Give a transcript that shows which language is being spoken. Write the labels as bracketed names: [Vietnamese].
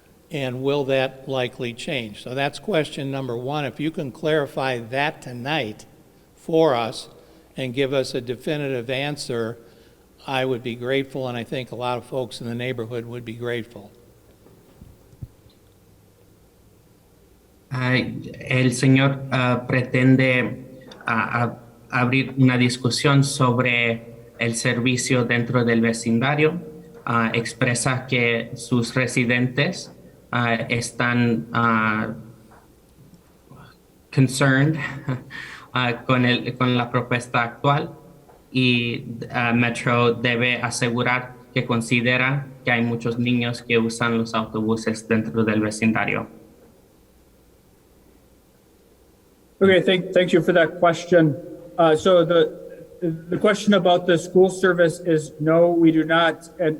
[English] And will that likely change? So that's question number one. If you can clarify that tonight for us and give us a definitive answer, I would be grateful, and I think a lot of folks in the neighborhood would be grateful. [Spanish] El señor pretende abrir una discusión sobre el servicio dentro del vecindario. Expresa que sus residentes están [English] concerned [Spanish] con la propuesta actual, y Metro debe asegurar que considera que hay muchos niños que usan los autobuses dentro del vecindario. [English] Okay, thank you for that question. So the question about the school service is no, we do not